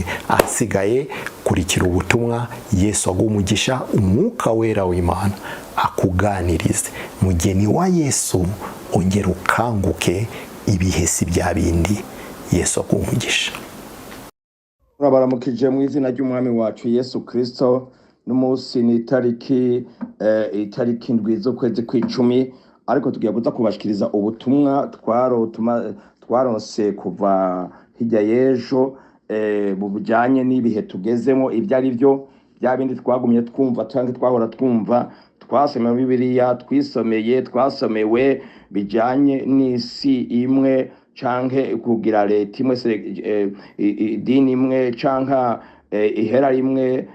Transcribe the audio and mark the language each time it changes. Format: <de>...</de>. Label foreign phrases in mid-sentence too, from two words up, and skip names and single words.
<rn>Asigaye kurikira ubutumwa. Yesu agumugisha, Umwuka Wera w'Imana akuganirize. Mugeni wa Yesu, ongera ukanguke, ibihe si bya bindi. Yesu agumugisha. Turabaramukije mu izina ry'umwami wacu Yesu Kristo. N'umunsi ni itariki indwi z'ukwezi kw'icumi, ariko tugiye kuza kubashikiriza ubutumwa twaronse kuva hirya y'ejo bujanye n'ibihe tugezemo. Ibyo ari byo bya bindi twagumye twumva cyangwa twahora twumva, twasomeye Bibiliya, twasomewe bijanye n'isi imwe canke kugira leta imwe, idini imwe canka ihera rimwe.</rn>